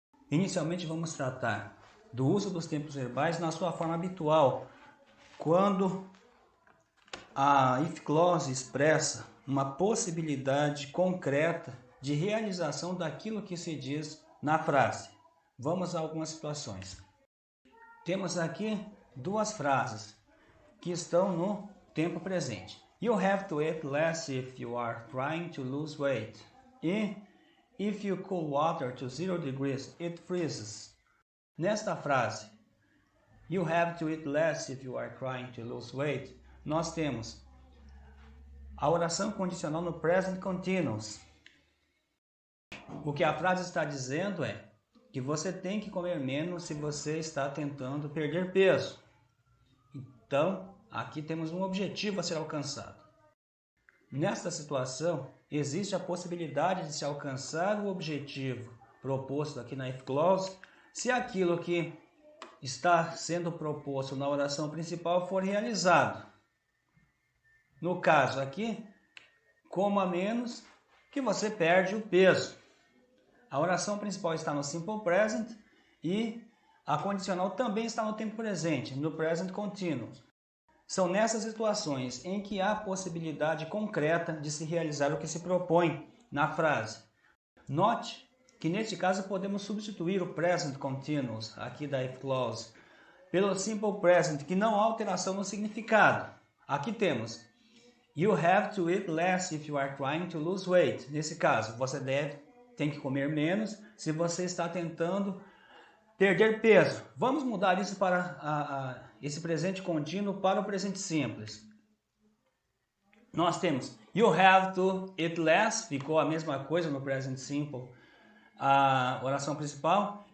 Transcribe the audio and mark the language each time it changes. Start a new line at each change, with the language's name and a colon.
Portuguese: Inicialmente vamos tratar do uso dos tempos verbais na sua forma habitual, quando a if clause expressa uma possibilidade concreta de realização daquilo que se diz na frase. Vamos a algumas situações. Temos aqui duas frases que estão no tempo presente.
English: You have to eat less if you are trying to lose weight.
Portuguese: E
English: if you cool water to 0 degrees, it freezes.
Portuguese: Nesta frase,
English: you have to eat less if you are trying to lose weight,
Portuguese: nós temos a oração condicional no present continuous. O que a frase está dizendo é que você tem que comer menos se você está tentando perder peso. Então, aqui temos um objetivo a ser alcançado. Nesta situação, existe a possibilidade de se alcançar o objetivo proposto aqui na if clause se aquilo que está sendo proposto na oração principal for realizado. No caso aqui, coma menos que você perde o peso. A oração principal está no simple present e a condicional também está no tempo presente, no present continuous. São nessas situações em que há possibilidade concreta de se realizar o que se propõe na frase. Note que neste caso podemos substituir o present continuous aqui da if clause pelo simple present, que não há alteração no significado. Aqui temos
English: you have to eat less if you are trying to lose weight.
Portuguese: Nesse caso, você tem que comer menos se você está tentando perder peso. Vamos mudar isso para esse presente contínuo para o presente simples. Nós temos
English: you have to eat less,
Portuguese: ficou a mesma coisa no present simple, a oração principal.